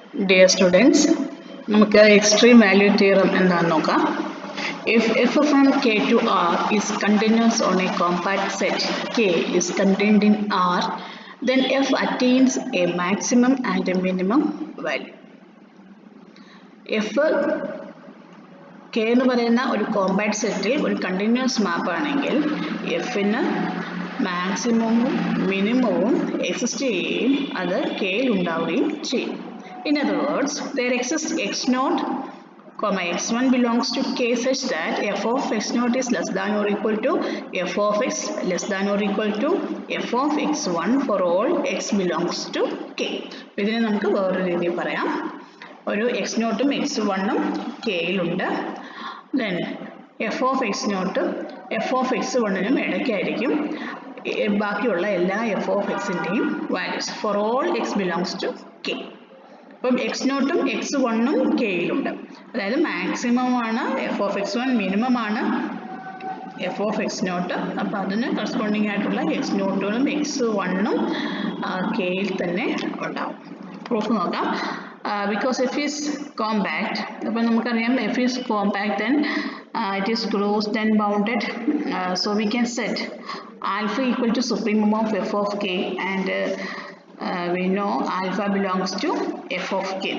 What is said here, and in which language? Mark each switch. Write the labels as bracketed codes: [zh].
[en] Dear students, [ml] നമുക്ക് extreme value theorem എന്താണെന്ന് നോക്കാം. [en] If f from K to R is continuous on a compact set K is contained in R, then f attains a maximum and a minimum value. [ml] f K എന്ന് പറയുന്ന ഒരു compact സെറ്റിൽ ഒരു continuous മാപ്പ് ആണെങ്കിൽ എഫിന് മാക്സിമവും മിനിമവും exist ചെയ്യുകയും അത് കെയിൽ ഉണ്ടാവുകയും ചെയ്യും. [en] In other words, there exists x0, x1 belongs to K such that f of x0 is less than or equal to f of x less than or equal to f of x1 for all x belongs to K. [ml] ഇതിനെ നമുക്ക് വേറൊരു രീതിയിൽ പറയാം. ഒരു x0ഉം x1ഉം കെയിലുണ്ട്. Then f of x0 f of x1നും ഇടയ്ക്കായിരിക്കും ബാക്കിയുള്ള എല്ലാ f of xൻ്റെയും values [en] For all x belongs to K. [ml] അപ്പം x0ഉം x1ഉം കെയിലുണ്ട്. അതായത് മാക്സിമം ആണ് f of x1, മിനിമം ആണ് f of x0. അപ്പോൾ അതിന് കറസ്പോണ്ടിങ് ആയിട്ടുള്ള x0കളും x1ഉം കെയിൽ തന്നെ ഉണ്ടാവും. [en] Proof നോക്കാം. Because f is compact, [ml] അപ്പോൾ നമുക്കറിയാം [en] f is compact then it is closed and bounded, so we can set alpha equal to supremum of f of k and we know alpha belongs to f of k.